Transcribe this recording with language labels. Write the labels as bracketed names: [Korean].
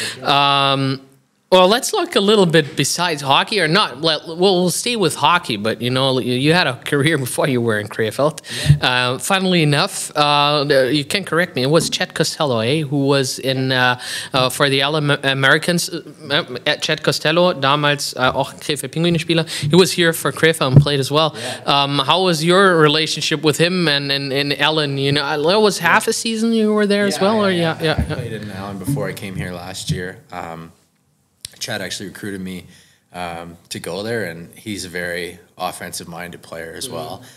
[English] Well, let's look a little bit besides hockey, or not. We'll stay with hockey, but you had a career before you were in Krefeld. Funnily enough, you can correct me. It was Chet Costello, who was in for the Americans. [German] Chet Costello, damals auch Krefeld Pinguine Spieler. [English] He was here for Krefeld and played as well. How was your relationship with him and Ellen? It was half a season you were there as well, or I played in Allen before I came here last year. Chad actually recruited me to go there, and he's a very offensive-minded player as well.